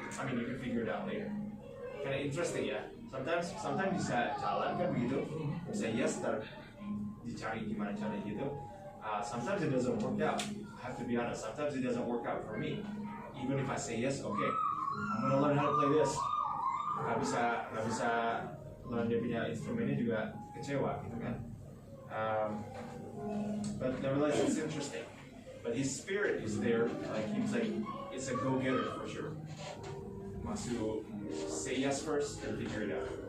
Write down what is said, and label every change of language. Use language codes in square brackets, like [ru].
[en] I mean, you can figure it out later. Kind of interesting ya. Sometimes [id] bisa jalan kan begitu, bisa [en] yes, [id] tapi dicari gimana caranya gitu. [en] Sometimes it doesn't work out. I have to be honest. Sometimes it doesn't work out for me. Even if I say yes, okay, I'm gonna learn how to play this. [id] Gak bisa learn dia punya instrumennya juga kecewa gitu kan. [en] But nevertheless, it's interesting. But his spirit is there. Like he's like, it's a go-getter for sure. Masuk say yes first and figure it out.